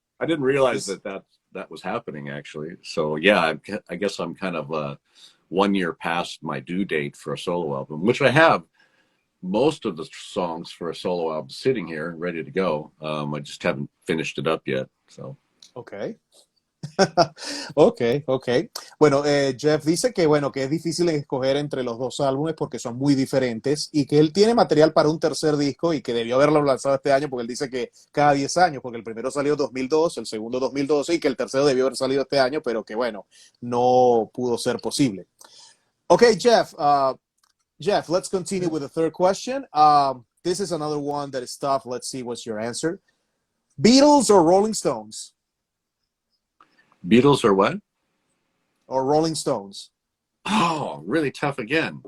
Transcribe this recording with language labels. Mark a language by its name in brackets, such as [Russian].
[English] I didn't realize that was happening, actually. So yeah, I guess I'm kind of 1 year past my due date for a solo album, which I have most of the songs for a solo album sitting here ready to go. I just haven't finished it up yet. So. Okay. Okay. [Spanish] Bueno, Geoff dice que, bueno, que es difícil escoger entre los dos álbumes porque son muy diferentes y que él tiene material para un tercer disco y que debió haberlo lanzado este año, porque él dice que cada 10 años, porque el primero salió en 2002, el segundo 2012 y que el tercero debió haber salido este año, pero que, bueno, no pudo ser posible. [English] Okay, Geoff, let's continue with the third question. This is another one that is tough. Let's see what's your answer. Beatles or Rolling Stones? Beatles or what? Or Rolling Stones? Oh, really tough again.